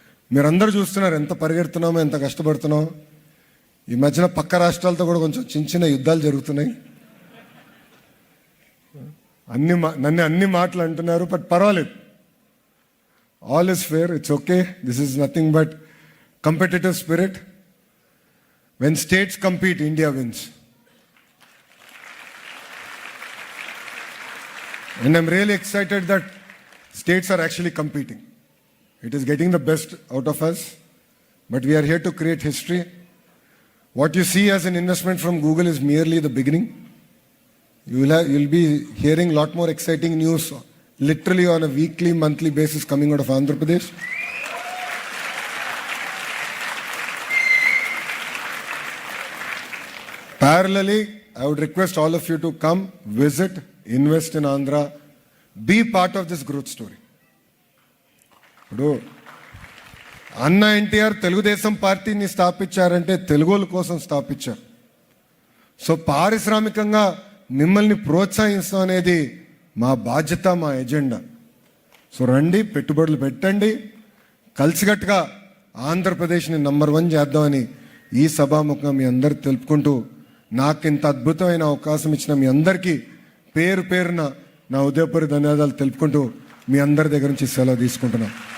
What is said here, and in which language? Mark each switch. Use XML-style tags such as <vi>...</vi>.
<te>మీరందరూ చూస్తున్నారు ఎంత పరిగెడుతున్నామో, ఎంత కష్టపడుతున్నామో. ఈ మధ్యన పక్క రాష్ట్రాలతో కూడా కొంచెం చిన్న యుద్ధాలు జరుగుతున్నాయి. నన్ను అన్ని మాటలు అంటున్నారు,</te> <en>but</en> <te>పర్వాలేదు,</te> <en>All is fair, it's okay. This is nothing but competitive spirit. When states compete, India wins. And I'm really excited that states are actually competing. It is getting the best out of us, but we are here to create history. What you see as an investment from Google is merely the beginning. You'll be hearing a lot more exciting news literally on a weekly, monthly basis coming out of Andhra Pradesh. Parallelly, I would request all of you to come, visit, invest in Andhra, be part of this growth story.</en> <te>ఇప్పుడు అన్న ఎన్టీఆర్ తెలుగుదేశం పార్టీని స్థాపించారంటే తెలుగుల కోసం స్థాపించారు. So పారిశ్రామికంగా మిమ్మల్ని ప్రోత్సహిస్తాం అనేది మా బాధ్యత, మా ఎజెండా. సో రండి, పెట్టుబడులు పెట్టండి, కలిసికట్టుగా ఆంధ్రప్రదేశ్ని నంబర్ 1 చేద్దామని ఈ సభాముఖంగా మీ అందరు తెలుపుకుంటూ, నాకు ఇంత అద్భుతమైన అవకాశం ఇచ్చిన మీ అందరికీ పేరున నా ఉదయపూర్వక ధన్యవాదాలు తెలుపుకుంటూ మీ అందరి దగ్గర నుంచి సెలవు తీసుకుంటున్నాం.</te>